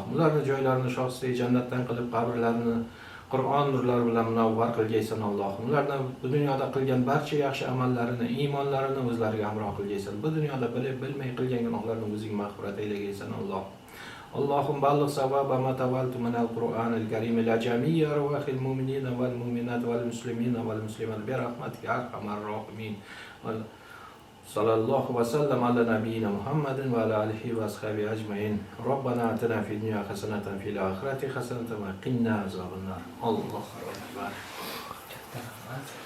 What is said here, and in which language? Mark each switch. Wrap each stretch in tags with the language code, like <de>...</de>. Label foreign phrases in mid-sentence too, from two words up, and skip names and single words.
<uz>Ularning joylarini shohsiy jannatdan qilib, qabrlarini Qur'on nurlari bilan munavvar qilgaysan Alloh. Ulardan bu dunyoda qilgan barcha yaxshi amallarini, iymonlarini o'zlariga hamroh qilgaysan. Bu dunyoda bilib bilmay qilgan gunohlarini o'zing mag'firat aylagaysan Alloh.</uz> <ar>اللهم بلغ ثواب ما تلوت من القرآن الكريم إلى جميع أرواح المؤمنين والمؤمنات والمسلمين والمسلمات برحمتك أرحم الراحمين. صلى الله وسلم على نبينا محمد وعلى آله وأصحابه أجمعين ربنا آتنا في الدنيا حسنة في الآخرة حسنة وقنا عذاب النار الله أكبر</ar>